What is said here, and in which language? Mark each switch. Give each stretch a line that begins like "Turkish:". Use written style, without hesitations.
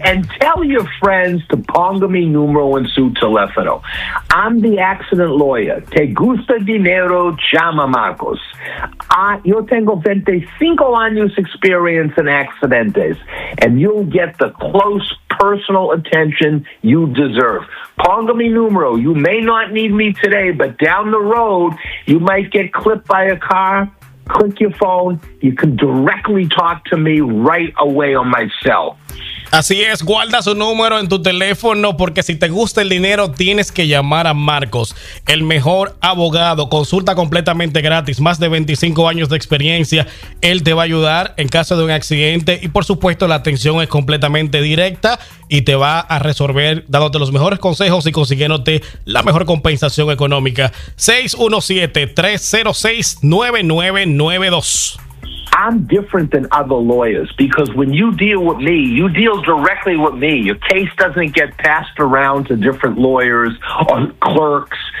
English: And tell your friends to
Spanish: ponga mi número en su teléfono.
English: I'm the accident lawyer.
Spanish: Te gusta dinero, llama Marcos. Yo tengo 25 años experience en accidentes.
English: And you'll get the close personal attention you deserve.
Spanish: Ponga mi número.
English: You may not need me today, but down the road, you might get clipped by a car. Click your phone. You can directly talk to me right away on my cell.
Spanish: Así es, guarda su número en tu teléfono porque si te gusta el dinero tienes que llamar a Marcos, el mejor abogado. Consulta completamente gratis, más de 25 años de experiencia. Él te va a ayudar en caso de un accidente y por supuesto la atención es completamente directa y te va a resolver dándote los mejores consejos y consiguiéndote la mejor compensación económica. 617-306-9992.
English: I'm different than other lawyers because when you deal with me, you deal directly with me. Your case doesn't get passed around to different lawyers or clerks.